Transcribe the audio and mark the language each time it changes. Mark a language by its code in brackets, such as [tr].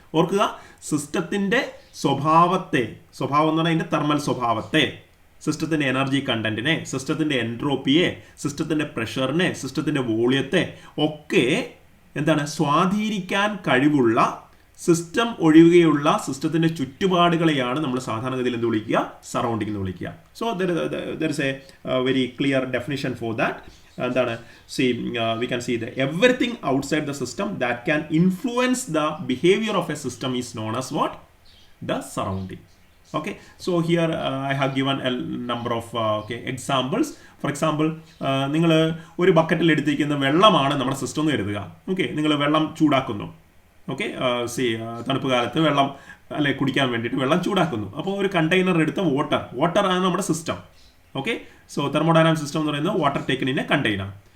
[ml] ഓർക്കുക, സിസ്റ്റത്തിൻ്റെ സ്വഭാവം എന്ന് പറഞ്ഞാൽ അതിൻ്റെ തെർമൽ സ്വഭാവത്തെ, സിസ്റ്റത്തിൻ്റെ എനർജി കണ്ടന്റിനെ, സിസ്റ്റത്തിൻ്റെ എൻട്രോപ്പിയെ, സിസ്റ്റത്തിൻ്റെ പ്രഷറിനെ, സിസ്റ്റത്തിൻ്റെ വോളിയത്തെ ഒക്കെ എന്താണ് സ്വാധീനിക്കാൻ കഴിവുള്ള സിസ്റ്റം ഒഴികെയുള്ള സിസ്റ്റത്തിൻ്റെ ചുറ്റുപാടുകളെയാണ് നമ്മൾ സാധാരണഗതിയിൽ എന്ത് വിളിക്കുക, സറൗണ്ടിങ് എന്ന് വിളിക്കുക. [en] So there is a very clear definition for that. [ml] എന്താണ്, [en] we can see that everything outside the system that can influence the behavior of a system is known as what? The surrounding. Okay, so here I have given a number of examples. For example, [ml] നിങ്ങൾ ഒരു ബക്കറ്റിൽ എടുത്തിരിക്കുന്ന വെള്ളമാണ് നമ്മുടെ system എന്ന് കരുതുക. Okay, നിങ്ങൾ വെള്ളം ചൂടാക്കുന്നു. ഓക്കെ, തണുപ്പ് കാലത്ത് വെള്ളം അല്ലെ കുടിക്കാൻ വേണ്ടിയിട്ട് വെള്ളം ചൂടാക്കുന്നു. അപ്പോൾ ഒരു കണ്ടെയ്നർ എടുത്ത വാട്ടർ ആണ് നമ്മുടെ system. Okay, so thermodynamic system എന്ന് പറയുന്നത് [en] Water taken in a container.